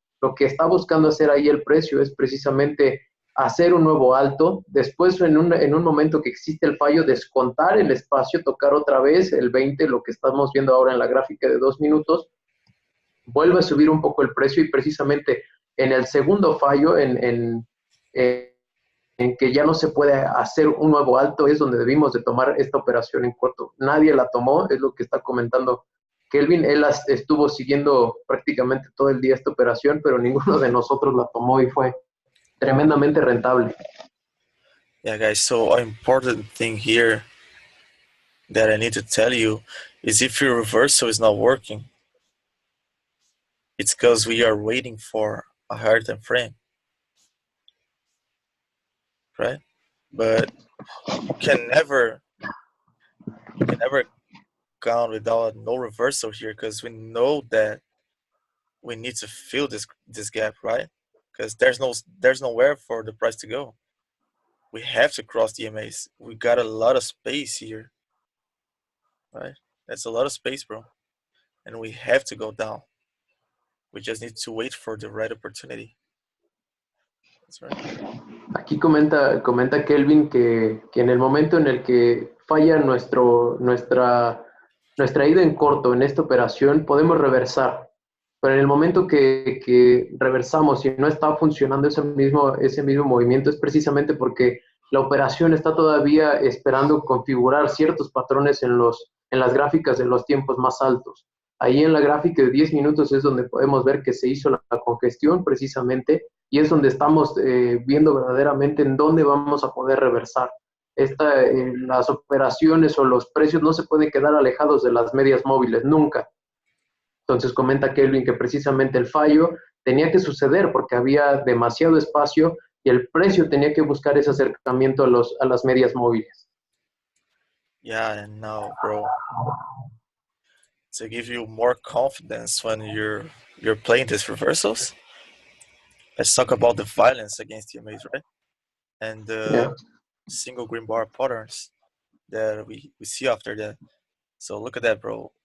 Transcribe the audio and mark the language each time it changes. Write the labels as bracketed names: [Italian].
[Spanish] Lo que está buscando hacer ahí el precio es precisamente hacer un nuevo alto, después en un momento que existe el fallo, descontar el espacio, tocar otra vez el 20, lo que estamos viendo ahora en la gráfica de 2 minutos, vuelve a subir un poco el precio y precisamente en el segundo fallo, en que ya no se puede hacer un nuevo alto, es donde debimos de tomar esta operación en corto. Nadie la tomó, es lo que está comentando Kelvin. Él estuvo siguiendo prácticamente todo el día esta operación, pero ninguno de nosotros la tomó y fue tremendamente rentable. [English] Yeah, guys, so an important thing here that I need to tell you is if your reversal is not working, it's because we are waiting for a higher time frame, right? But you can never count without no reversal here because we know that we need to fill this gap, right? Because there's nowhere for the price to go. We have to cross the MAs. We got a lot of space here, right? That's a lot of space, bro. And we have to go down. We just need to wait for the right opportunity. That's right. [Spanish] Aquí comenta Kelvin que en el momento en el que falla nuestra ida en corto en esta operación, podemos reversar. Pero en el momento que reversamos y no está funcionando ese mismo movimiento, es precisamente porque la operación está todavía esperando configurar ciertos patrones en las gráficas de los tiempos más altos. Ahí en la gráfica de 10 minutos es donde podemos ver que se hizo la congestión precisamente y es donde estamos viendo verdaderamente en dónde vamos a poder reversar. Las operaciones o los precios no se pueden quedar alejados de las medias móviles, nunca. Entonces comenta Kelvin que precisamente el fallo tenía que suceder porque había demasiado espacio y el precio tenía que buscar ese acercamiento a las medias móviles. [English] Yeah, and now, bro, to give you more confidence when you're playing these reversals, let's talk about the violence against the EMAs, right? And the Yeah. single green bar patterns that we see after that. So look at that, bro.